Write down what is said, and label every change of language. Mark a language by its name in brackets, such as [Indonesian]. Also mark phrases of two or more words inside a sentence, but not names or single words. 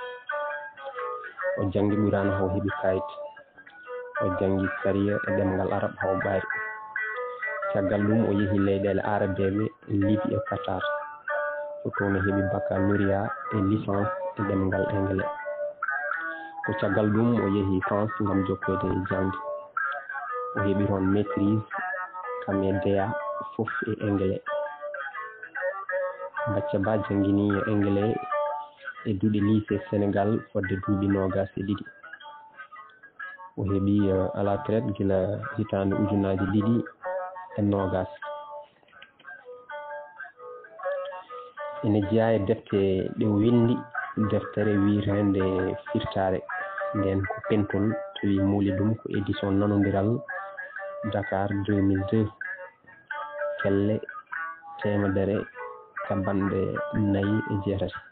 [Fula] o janggi ɓurano haw heeɓi kayit o janggi sariya e ɗemgal arab haw ɓaari caggal ɗum o yeehi leyɗele arabeɓe Libye e Qatar ko toon o heeɓi baccalauréat e licence e ɗemgal anglais ko caggal ɗum o yeehi France ngam jokkoyde e jangde o heeɓi toon maîtrise kam e DEA fof e anglais Bacca Ba jangguini anglais e duuɗe lycée Sénégal fodde duuɓi 22 o heeɓi [French] à la traite [Fula] guila hitande 2020 ene jeeya e defte ɗe windi deftere wiyetende firtare nden ko pentol tawi muuli ɗum ko édition nanodiral Dakar 2002 kelle 149